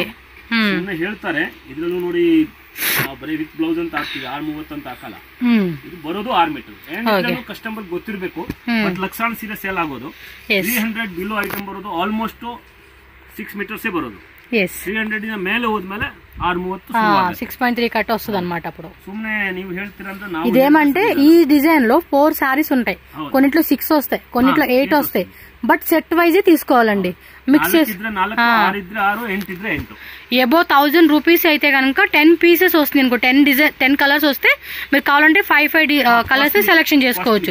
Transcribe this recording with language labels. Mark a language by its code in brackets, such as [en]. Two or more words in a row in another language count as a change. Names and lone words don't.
[kn] ಹೇಳ್ತಾರೆ ಇದ್ರಲ್ಲೂ ನೋಡಿ ಬರೀ [en] with blouse [kn] ಅಂತ ಹಾಕ್ತಿವಿ, 630 ಅಂತ ಹಾಕಲ್ಲ. ಇದು ಬರೋದು 6 ಮೀಟರ್. ಕಸ್ಟಮರ್ ಗೊತ್ತಿರ್ಬೇಕು. ಬಟ್ ಲಕ್ಷಾಂತರ ಸೀರೆ ಸೇಲ್ ಆಗೋದು 300 [en] below item [kn] ಬರೋದು ಆಲ್ಮೋಸ್ಟ್ 6 ಮೀಟರ್ಸೇ ಬರೋದು. 300 ಮೇಲೆ ಹೋದ್ಮೇಲೆ [te] 6.3 కట్ వస్తుంది అనమాట. అప్పుడు సుమ్నే నీవు [kn] ಹೇಳ್ತಿರಂತ ನಾವು [te] ఇదేమంటే ఈ డిజైన్ లో 4 సారీస్ ఉంటాయి, కొన్నిట్లో 6 వస్తాయి, కొన్నిట్లో 8 వస్తాయి. [en] but set wise [te] తీసుకోవాలండి. మిక్స్ చేసి 8 1000 రూపీస్ అయితే కనుక 10 పీసెస్ వస్తుంది అనుకో. 10 కలర్స్ వస్తే మీరు కావాలంటే 5 [en] colours selection [te] చేసుకోవచ్చు.